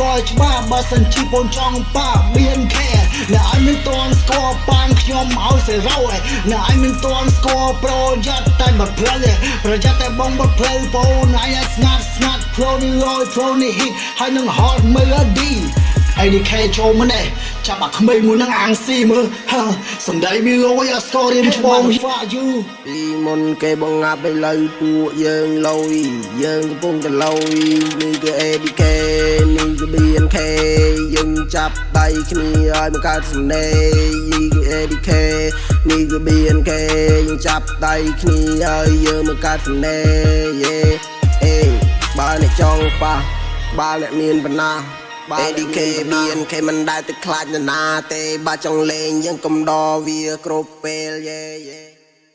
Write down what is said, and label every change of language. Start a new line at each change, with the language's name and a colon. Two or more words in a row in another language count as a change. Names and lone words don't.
Khmer: បងច្បាស់បើសិនជាបងចង់ប៉ា BNK អ្នកឯងមិនទាន់ស្គាល់ប៉ានខ្ញុំឲ្យសេរ៉ូអ្នកឯងមិនទាន់ស្គាល់ប្រយ័ត្នតែបាត់ផ្លូវប្រយ័ត្នតែបងបាត់ផ្លូវបងឯងឲ្យស្ងាត់flow នេះលយ flow នេះ hit ហើយនឹង
English: hot melody
Khmer: ADK ចូលមកនេះចាប់អាក្មេងមួយនឹងអាំងស៊ីមើលសំដីវាលយអាស្គាល់រៀនច្បង
English: fuck you
Khmer: ពីមុនគេបងងាប់ឥឡូវពួកយើងលុយយើងកំពុង តែលុយនេះគឺ ADK នេះគឺ BNK យើងចាប់ដៃគ្នាឲ្យបង្កើតសំណេរនេះគឺ ADK នេះគឺ BNK យើងចាប់ដៃគ្នាឲ្យយើងបង្កើតសំណេរបើអ្នកចង់ប៉ះបើអ្នកមានបណ្ណា ADK BNK មិនដែលទៅខ្លាចណាទេបើចង់លេងយើងកំដរវាគ្រប់ពេល